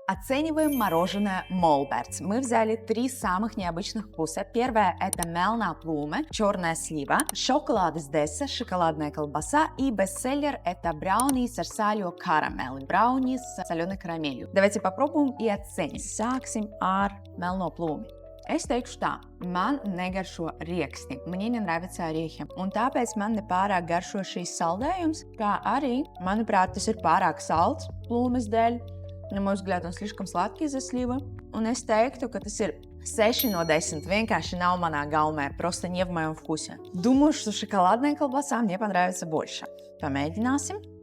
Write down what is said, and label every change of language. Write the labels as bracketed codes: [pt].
[ru] Оцениваем мороженое Молбертс. Мы взяли 3 самых необычных вкуса. Первое – это Melna Plume, черная слива, шоколад из Деса, шоколадная колбаса и бестселлер – это брауни с арсалио карамели, брауни с соленой карамелью. Давайте попробуем и оценим. [lv] Sāksim ar Melno Plume. Es teikšu tā, man negaršo rieksti, [ru] мне не nравятся орехи, [lv] un tāpēc man nepārāk garšo šīs saldējums, kā arī, manuprāt, tas ir pārāk salds plūmes dēļ, [ru] на мой взгляд, он слишком сладкий за сливы, [lv] un es teiktu, ka tas ir 6 no 10, vienkārši nav manā gaumē, [ru] просто не в моем вкусе. Думаю, что шоколадная колбаса мне понравится больше. [lv] Помēģināsim.